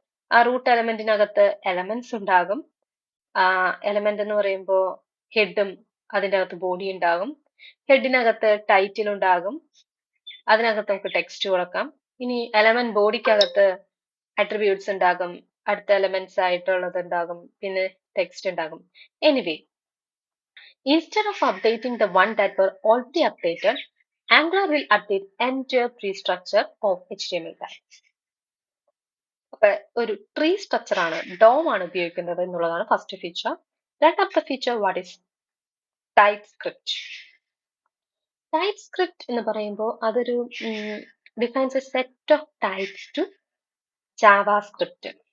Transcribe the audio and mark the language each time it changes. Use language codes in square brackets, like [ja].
[ml] ആ root എലമെന്റിനകത്ത് elements ഉണ്ടാകും. Element എന്ന് പറയുമ്പോൾ ഹെഡും അതിൻ്റെ അകത്ത് ബോഡി ഉണ്ടാകും. ഹെഡിനകത്ത് ടൈറ്റിൽ ഉണ്ടാകും. അതിനകത്ത് നമുക്ക് ടെക്സ്റ്റ് കൊടുക്കാം. ഇനി എലമെന്റ് ബോഡിക്കകത്ത് അട്രിബ്യൂട്ട്സ് ഉണ്ടാകും, അടുത്ത എലമെന്റ്സ് ആയിട്ടുള്ളത് ഉണ്ടാകും, പിന്നെ ടെക്സ്റ്റ് ഉണ്ടാകും. [en] Anyway, instead of updating the one that were already updated, Angular will update entire tree structure of HTML tags. [ml] അപ്പൊ ഒരു ട്രീ സ്ട്രക്ചർ ആണ്, ഡോം ആണ് ഉപയോഗിക്കുന്നത് എന്നുള്ളതാണ് ഫസ്റ്റ് ഫീച്ചർ. രണ്ടാമത്തെ feature [en] what is [ml] type script. Type script എന്ന് പറയുമ്പോൾ അതൊരു [en] Defines a set of types to JavaScript.